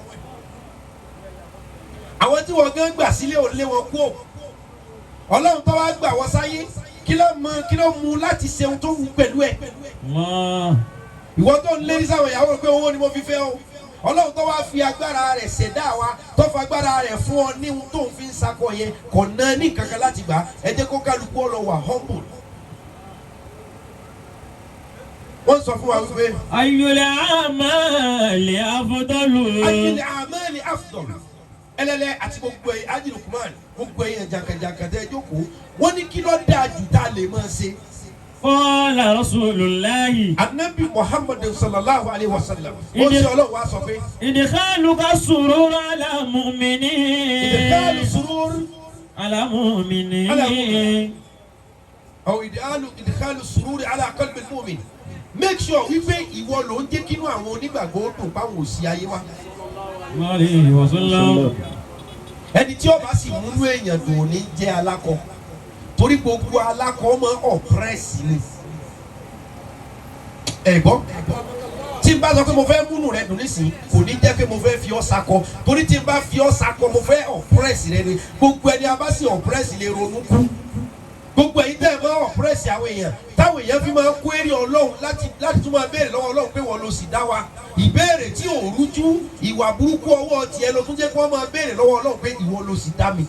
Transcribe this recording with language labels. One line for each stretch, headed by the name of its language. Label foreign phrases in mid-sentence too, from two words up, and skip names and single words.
Yoruba: àwọn tí wọ́n gán gbà sílé ò lé wọn kú ò Ọlọ́run tó wá gbà wọ́n sáyé kí ló mú láti ṣe ohun tó wù pẹ̀lú ẹ̀ ìwọ tó ń lérí sáwọn ìyàwó pé owó ni mo fi fẹ́ o Ọlọ́run tó wá fi agbára rẹ̀ ṣẹ̀dá wa tó fa agbára rẹ̀ fún ọ ní ohun tó ń fi ń sakọ yẹn kò ná ní kankan láti gbà ẹ jẹ́ kó kálukú ọ lọ wà humble. wọ́n sọ fún wa wípé.
Arabic: أي الأعمال أفضل. أي الأعمال أفضل.
Yoruba: ẹlẹ́lẹ́ àti gbogbo ẹ̀yìn ajínigbọ̀n gbogbo ẹ̀yìn jàǹkàjàǹkà tẹ́ ẹ jókòó wọ́n ní kí ló dáa jù tá a lè máa ṣe.
Arabic: قال رسول الله. Anabi Muhammad صلى الله عليه وسلم.
Yoruba: Ó ṣe Ọlọ́run wá sọ pé.
Arabic: إدخالك سرور على مؤمنين. إدخال سرور على مؤمنين. أو إدخال سرور على قلب المؤمن.
English: Make sure
Yoruba: wípé ìwọ ló ń jẹ́ kínú àwọn onígbàgbọ́ dùn báwọn ò sí ayé wa.
Arabic: عليه وسلم.
Yoruba: Ẹni tí ó bá sì múnú èèyàn dùn ò ní jẹ́ alákọ̀. Torí gbogbo alákọ̀ máa ń ọ̀pẹ́rẹ́sì ni. Ẹ̀gbọ́n tí n bá sọ pé mo fẹ́ múnú rẹ dùn nísìnyí kò ní jẹ́ pé mo fẹ́ fi ọ́ sakọ torí tí n bá fi ọ́ sakọ mo fẹ́ ọ̀pẹ́rẹ́sì rẹ ni gbogbo ẹni a bá sì ọ̀pẹ́rẹ́sì lè ronú kú gbogbo ẹ̀yin tẹ́ ẹ máa ọ̀pẹ́rẹ́sì àwọn èèyàn táwọn èèyàn fi máa ń kó èrè Ọlọ́run láti tún máa béèrè lọ́wọ́ Ọlọ́run pé wọ́n ló sì dá wa ìbéèrè tí ò rújú ìwà burúkú ọwọ́ tiẹ̀ ló tún jẹ́ kí wọ́n máa béèrè lọ́wọ́ Ọlọ́run pé ìwọ ló sì dá mi.